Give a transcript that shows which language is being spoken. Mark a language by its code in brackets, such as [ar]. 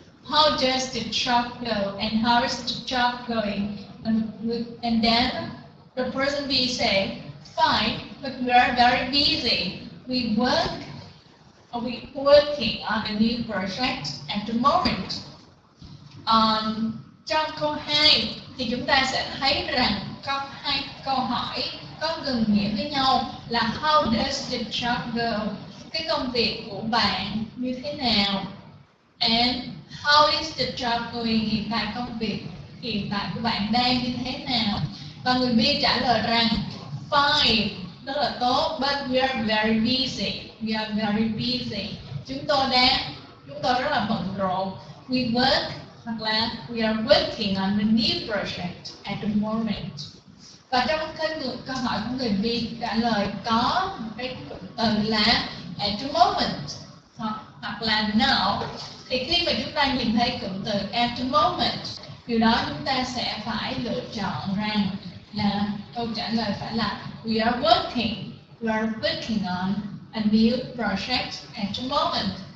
[en] How does the job go? And how is the job going? And then the person B say, fine, but we are very busy. We're working on a new project at the moment. [vi] Trong câu 2 thì chúng ta sẽ thấy rằng có hai câu hỏi có gần nghĩa với nhau là [en] how does the job go? [vi] Cái công việc của bạn như thế nào? [en] And how is the job going? [vi] Hiện tại công việc hiện tại của bạn đang như thế nào? Và người B trả lời rằng fine, rất là tốt, [en] but we are very busy. We are very busy. [vi] Chúng tôi rất là bận rộn. [en] We work [vi] hoặc là [en] we are working on a new project at the moment. [vi] Và trong câu hỏi của người B trả lời có một cái cụm từ là [en] at the moment [vi] hoặc là now. Thì khi mà chúng ta nhìn thấy cụm từ at the moment, điều đó chúng ta sẽ phải lựa chọn rằng là câu trả lời phải là [en] we are working on a new project at the moment.